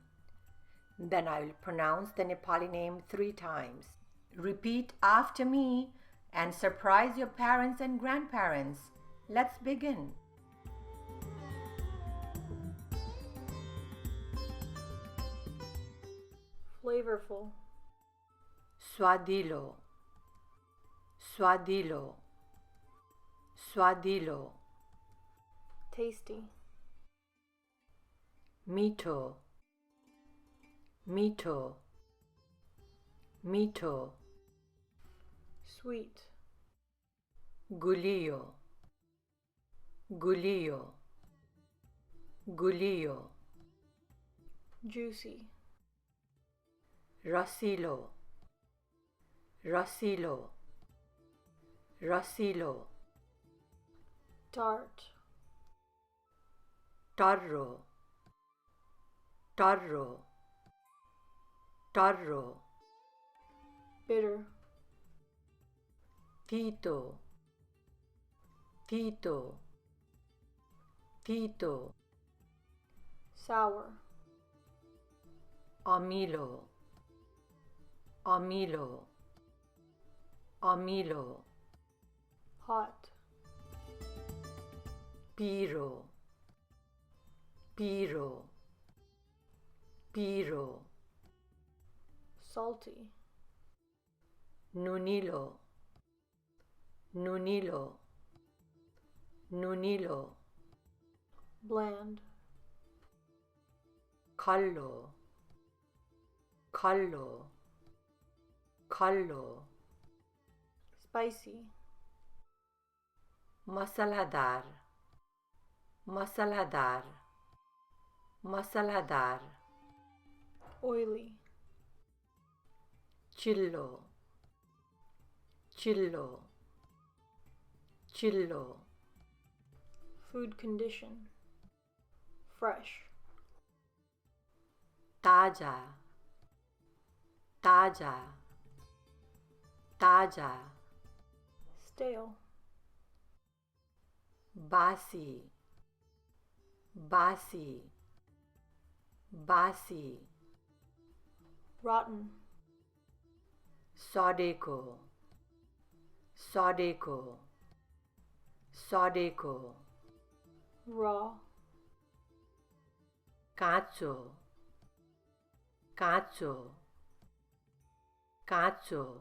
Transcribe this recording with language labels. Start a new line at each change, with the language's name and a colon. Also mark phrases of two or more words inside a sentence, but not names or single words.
English: Then I will pronounce the Nepali name 3 times. Repeat after me and surprise your parents and grandparents. Let's begin. Flavorful.
Nepali: स्वादिलो, स्वादिलो, स्वादिलो.
English: Tasty.
Nepali: मीठो, मीठो, मीठो.
English: Sweet.
Nepali: गुलियो, गुलियो, गुलियो.
English: Juicy.
Nepali: रसिलो, रसिलो, रसिलो.
English: Tart.
Nepali: टर्रो, टर्रो, टर्रो.
English: Bitter.
Nepali: तितो, तितो, तितो.
English: Sour.
Nepali: अमिलो, अमिलो, अमिलो.
English: Hot.
Nepali: पिरो, पिरो, पिरो.
English: Salty.
Nepali: नुनिलो, नुनिलो, नुनिलो.
English: Bland.
Nepali: खल्लो, खल्लो, खल्लो.
English: Spicy.
Nepali: मसलादार, मसलादार, मसलादार.
English: Oily.
Nepali: चिल्लो, चिल्लो, चिल्लो.
English: Food condition. Fresh.
Nepali: ताजा, ताजा, ताजा.
English: Stale.
Nepali: बासी, बासी, बासी.
English: Rotten.
Nepali: सडेको, सडेको, सडेको.
English: Raw.
Nepali: काँचो, काँचो, काँचो.